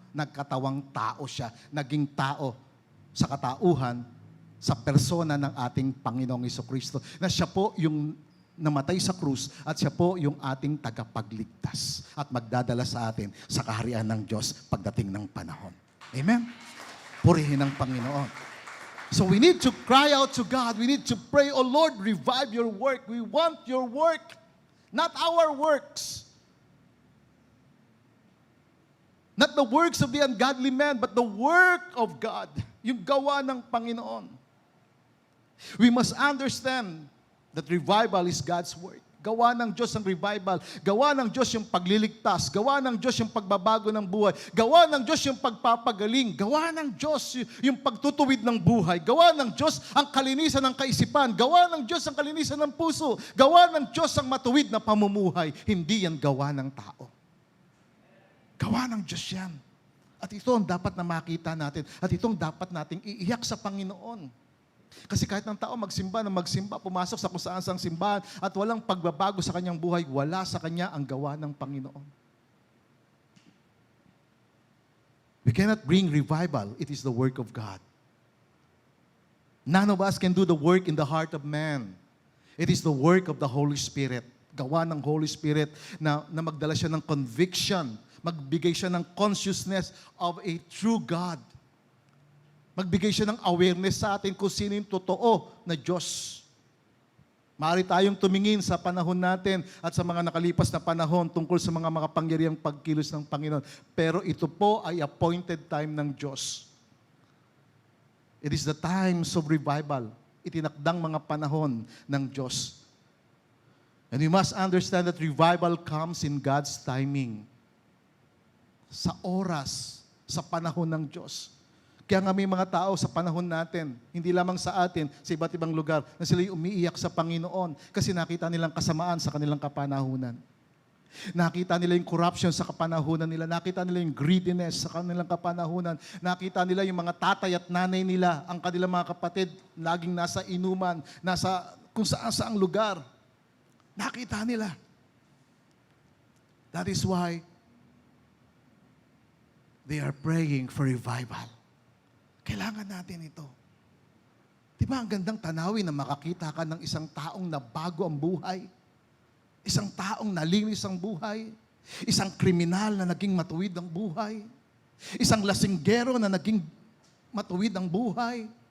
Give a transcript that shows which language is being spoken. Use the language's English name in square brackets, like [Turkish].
[Filipino] Nagkatawang tao siya. Naging tao sa katauhan, sa persona ng ating Panginoong Hesukristo. Na siya po yung namatay sa krus at siya po yung ating tagapagligtas at magdadala sa atin sa kaharian ng Diyos pagdating ng panahon. Amen? Purihin ang Panginoon. [English] So we need to cry out to God. We need to pray, "Oh Lord, revive your work. We want your work, not our works. Not the works of the ungodly man, but the work of God." [Filipino] Yung gawa ng Panginoon. [English] We must understand that revival is God's work. [Filipino] Gawa ng Diyos ang revival. Gawa ng Diyos yung pagliligtas. Gawa ng Diyos yung pagbabago ng buhay. Gawa ng Diyos yung pagpapagaling. Gawa ng Diyos yung pagtutuwid ng buhay. Gawa ng Diyos ang kalinisan ng kaisipan. Gawa ng Diyos ang kalinisan ng puso. Gawa ng Diyos ang matuwid na pamumuhay. Hindi yan gawa ng tao. Gawa ng Diyos yan. At ito ang dapat na makita natin. At itong dapat nating iiyak sa Panginoon. Kasi kahit ng tao magsimba, pumasok sa kung saan sang simbahan at walang pagbabago sa kanyang buhay, wala sa kanya ang gawa ng Panginoon. [English] We cannot bring revival. It is the work of God. None of us can do the work in the heart of man. It is the work of the Holy Spirit. [Filipino] Gawa ng Holy Spirit na magdala siya ng conviction, magbigay siya ng [English] consciousness of a true God. [Filipino] Magbigay siya ng awareness sa atin kung sino yung totoo na Diyos. Maaari tayong tumingin sa panahon natin at sa mga nakalipas na panahon tungkol sa mga makapangyarihang pagkilos ng Panginoon. Pero ito po ay appointed time ng Diyos. [English] It is the times of revival. [Filipino] Itinakdang mga panahon ng Diyos. [English] And we must understand that revival comes in God's timing. [Filipino] Sa oras, sa panahon ng Diyos. Kaya nga may mga tao sa panahon natin, hindi lamang sa atin, sa iba't ibang lugar, na sila'y umiiyak sa Panginoon kasi nakita nilang kasamaan sa kanilang kapanahunan. Nakita nila yung corruption sa kapanahunan nila. Nakita nila yung greediness sa kanilang kapanahunan. Nakita nila yung mga tatay at nanay nila, ang kanilang mga kapatid, laging nasa inuman, nasa kung saan-saang lugar. Nakita nila. [English] That is why they are praying for revival. [Filipino] Kailangan natin ito. Di ba ang gandang tanawin na makakita ka ng isang taong na bago ang buhay? Isang taong nalinis ang buhay? Isang kriminal na naging matuwid ang buhay. Isang lasinggero na naging matuwid ang buhay.